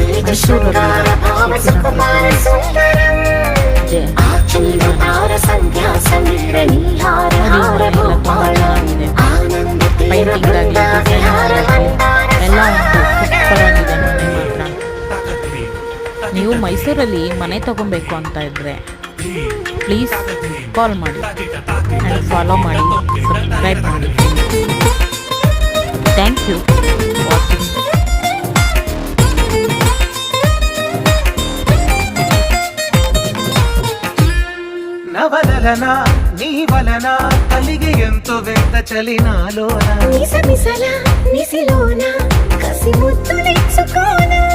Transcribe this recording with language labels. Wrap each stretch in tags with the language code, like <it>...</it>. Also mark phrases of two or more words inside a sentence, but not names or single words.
<kn>ಮೈಸೂರಲ್ಲಿ ಪೈಂಟಿಂಗ್ ಆಗಲಿ ಎಲ್ಲ ಸೂಪರ್ ಆಗಿದೆ ಮನೆ ಮಾತ್ರ. ನೀವು ಮೈಸೂರಲ್ಲಿ ಮನೆ ತಗೊಬೇಕು ಅಂತ ಇದ್ದರೆ</kn> <en>please call</en> <kn>ಮಾಡಿ</kn> <en>and follow</en> <kn>ಮಾಡಿ, ಸಬ್ಸ್ಕ್ರೈಬ್ ಮಾಡಿ.</kn> <en>Thank you watching.</en> <te>నవలన నీ వలన కలిగి ఎంతో వింత చలి నాలోన మిసమిసల నిసిలోన కసి ముద్దులిచ్చుకోన</te>